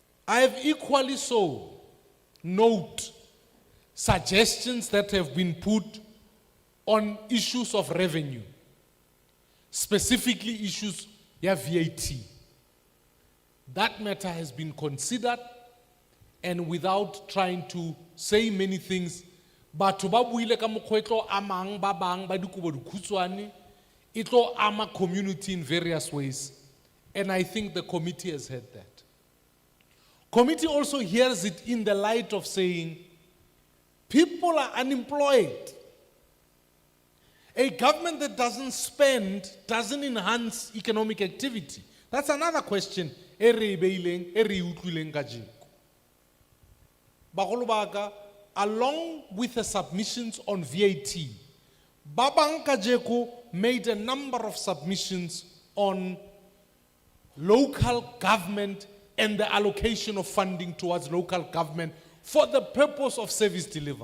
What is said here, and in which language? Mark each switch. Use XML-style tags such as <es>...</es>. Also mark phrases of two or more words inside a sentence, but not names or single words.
<en>I have equally so note suggestions that have been put on issues of revenue, specifically issues of VAT. That matter has been considered, and without trying to say many things,</en> <tn>batho ba buile ka mokgwa e tlo amang ba bang ba dikobo dikhutshwane, e tlo ama</tn> <en>community in various ways, and I think the committee has heard that. Committee also hears it in the light of saying, people are unemployed. A government that doesn't spend doesn't enhance economic activity. That's another question.</en> <tn>E re e beileng, e re e utlwileng kajeko. Bagolo ba ka,</tn> <en>along with the submissions on VAT, Babang Kajeko made a number of submissions on local government and the allocation of funding towards local government for the purpose of service delivery.</en>